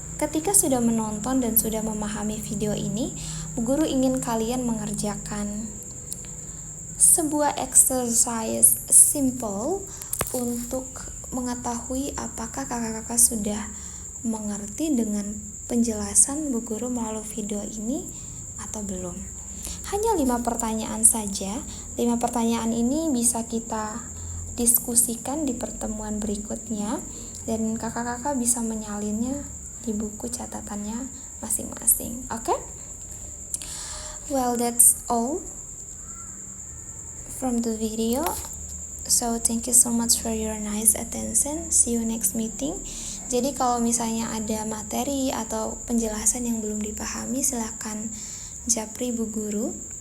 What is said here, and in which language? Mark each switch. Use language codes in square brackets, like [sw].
[id] Ketika sudah menonton dan sudah memahami video ini, Bu Guru ingin kalian mengerjakan sebuah exercise simple untuk mengetahui apakah kakak-kakak sudah mengerti dengan penjelasan Bu Guru melalui video ini atau belum. Hanya 5 pertanyaan saja. 5 pertanyaan ini bisa kita diskusikan di pertemuan berikutnya dan kakak-kakak bisa menyalinnya di buku catatannya masing-masing. Oke? [en] Well, that's all from the video. So thank you so much for your nice attention. See you next meeting. [id] Jadi kalau misalnya ada materi atau penjelasan yang belum dipahami, silakan japri Bu Guru.